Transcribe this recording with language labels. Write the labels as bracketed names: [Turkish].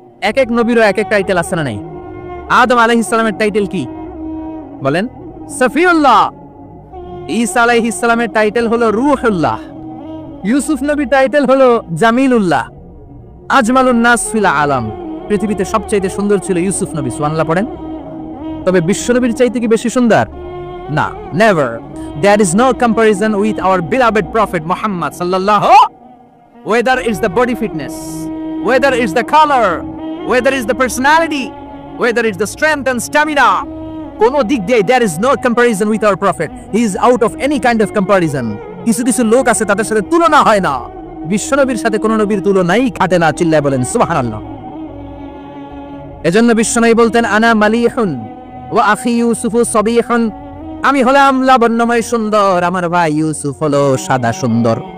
[Bangla] এক এক নবীরও এক এক টাইটেল আছে না নাই? আদম আলাইহিস সালামের টাইটেল কি বলেন? সফিউল্লাহ। ঈসা আলাইহিস সালামের টাইটেল হলো রূহুল্লাহ। ইউসুফ নবীর টাইটেল হলো জামিলুল্লাহ। [Arabic] আজমালুন নাস ফিল আলাম, [Bangla] পৃথিবীতে সবচেয়ে সুন্দর ছিল ইউসুফ নবী। সুবহানাল্লাহ পড়েন। তবে বিশ্ব নবীর চাইতে কি বেশি সুন্দর? না, never. [English] There is no comparison with our beloved prophet Muhammad sallallahu, whether it's the body fitness, whether it's the color, whether it's the personality, whether it's the strength and stamina, [Bangla] কোনো দিক দিয়ে [English] there is no comparison with our prophet. He is out of any kind of comparison. [Bangla] কিছু কিছু লোক আছে তাদের সাথে তুলনা হয় না, বিশ্ব নবীর সাথে কোন নবীর তুলনাই খাটে না। চিল্লায় বলেন সুবহানাল্লাহ। এজন্য বিশ্ব নবী বলতেন [Arabic] আনা মালিহুন ওয়া আখি ইউসুফু সাবিহুন, [Bangla] আমি হলাম লাবণ্যময় সুন্দর, আমার ভাই ইউসুফ হলো সাদা সুন্দর।